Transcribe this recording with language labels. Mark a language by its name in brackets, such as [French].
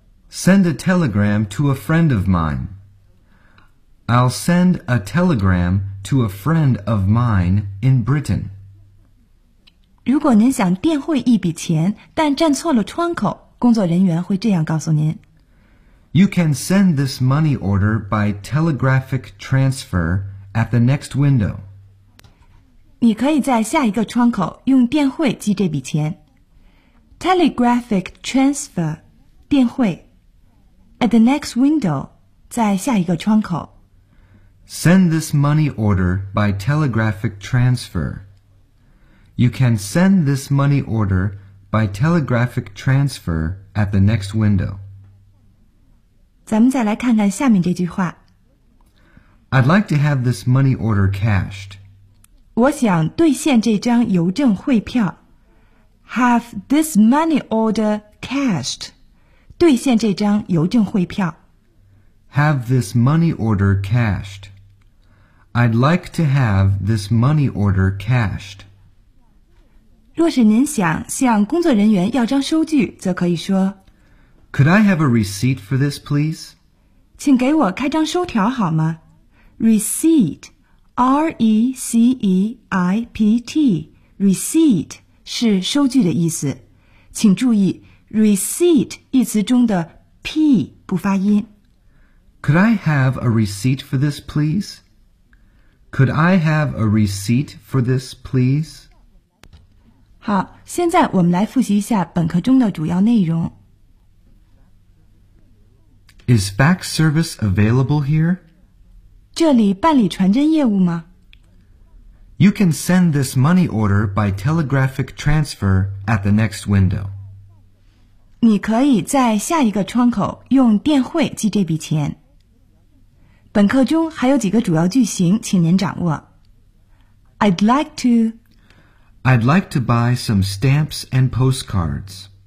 [English] Send a telegram to a friend of mine. I'll send a telegram to a friend of mine in Britain. [Chinese] 如果您想垫汇一笔钱，但站错了窗口，工作人员会这样告诉您。 [English] You can send this money order by telegraphic transfer at the next window. [Chinese] 你可以在下一个窗口用垫汇寄这笔钱。 [English] Telegraphic transfer, [Chinese] 垫汇。 [English] At the next window, [Chinese] 在下一个窗口。 [English] Send this money order by telegraphic transfer. You can send this money order by telegraphic transfer at the next window. [Chinese] 咱们再来看看下面这句话。 [English] I'd like to have this money order cashed. [Chinese] 我想兑现这张邮政汇票。 [English] Have this money order cashed. [Chinese] 兑现这张邮政汇票。 [English] Have this money order cashed. I'd like to have this money order cashed. [Chinese] 若是您想向工作人员要张收据，则可以说 [English] Could I have a receipt for this, please? [Chinese] 请给我开张收条好吗 ？Receipt, R-E-C-E-I-P-T, receipt 是收据的意思。请注意 receipt 一词中的 p 不发音。 [English] Could I have a receipt for this, please? Could I have a receipt for this, please? [Chinese] 好，现在我们来复习一下本课中的主要内容。 [English] Is fax service available here? [Chinese] 这里办理传真业务吗？ [English] You can send this money order by telegraphic transfer at the next window. [Chinese] 你可以在下一个窗口用电汇寄这笔钱。本课中还有几个主要句型，请您掌握。 [English] I'd like to buy some stamps and postcards.